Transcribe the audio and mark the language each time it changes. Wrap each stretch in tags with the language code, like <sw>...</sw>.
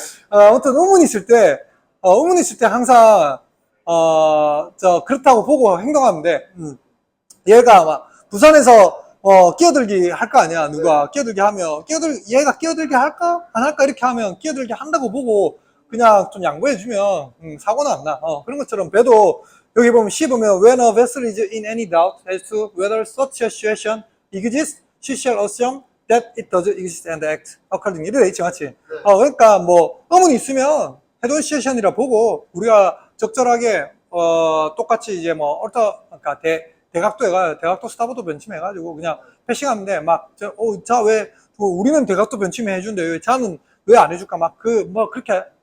<ko>아무튼 의문이 있을 때 항상, 그렇다고 보고 행동하면 돼. 얘가 아마 부산에서 끼어들기 할 거 아니야. 누가 끼어들기 하면 얘가 끼어들기 할까 안 할까 이렇게 하면 끼어들기 한다고 보고 그냥 좀 양보해주면 사고는 안 나. 그런 것처럼 배도 여기 보면 C 보면</ko> <en>when a vessel is in any doubt as to whether such a situation exists, she shall assume that it does exist and act accordingly.</en> <ko>이래 있지, 맞지? 그러니까 의문이 있으면 헤드온 시츄에이션이라 보고 우리가 적절하게 똑같이 이제 그러니까 대각도 스타보드 변침해가지고 그냥 패싱하면 돼. 왜 우리는 대각도 변침해 해준대. 왜 자는 왜 안 해줄까? 그렇게</ko>